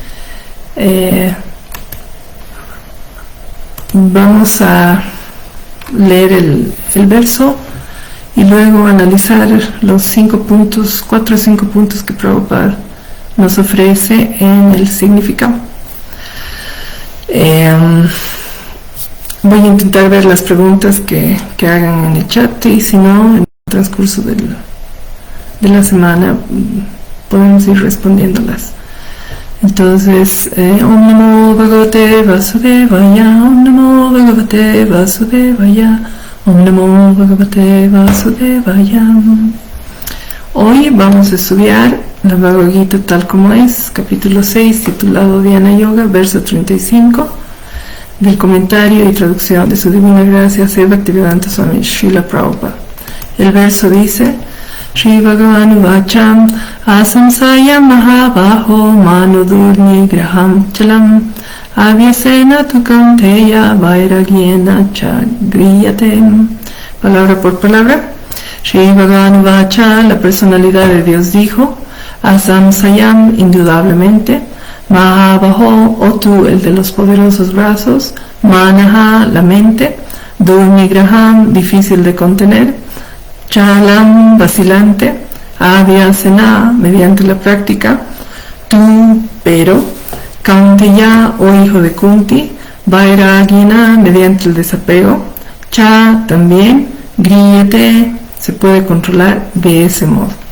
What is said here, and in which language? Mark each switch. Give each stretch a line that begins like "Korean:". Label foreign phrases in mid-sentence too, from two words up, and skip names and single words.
Spanish: Vamos a leer el verso y luego analizar los 4 o 5 puntos que Prabhupada nos ofrece en el significado. Voy a intentar ver las preguntas que hagan en el chat, y si no, en el transcurso de la semana podemos ir respondiéndolas. Entonces,
Sanskrit: Om Namo Bhagavate Vasudevaya, Om Namo Bhagavate Vasudevaya, Om Namo Bhagavate Vasudevaya.
Spanish: Hoy vamos a estudiar la Bhagavad Gita tal como es, capítulo 6, titulado Dhyana Yoga, verso 35, del comentario y traducción de su Divina Gracia Sri Bhaktivedanta Swami Srila Prabhupada. El verso dice:
Sanskrit: Shri Bhagavan Vacham Asamsayam Mahabaho Manudurni Graham Chalam Avyasena Tukanteya Vairagyena Chagriyatem.
Spanish: Palabra por palabra.
Sanskrit: Shri Bhagavan Vacha,
Spanish: la personalidad de Dios, dijo: Asamsayam, indudablemente, Mahabaho, o tú, el de los poderosos brazos, Manaha, la mente,
Sanskrit: Durni Graham,
Spanish: difícil de contener, Chalam, vacilante, Avyasena, mediante la práctica, tú, pero, Kaunteya, o hijo de Kunti, Vairagina, mediante el desapego, Cha, también, Griyate, se puede controlar de ese modo.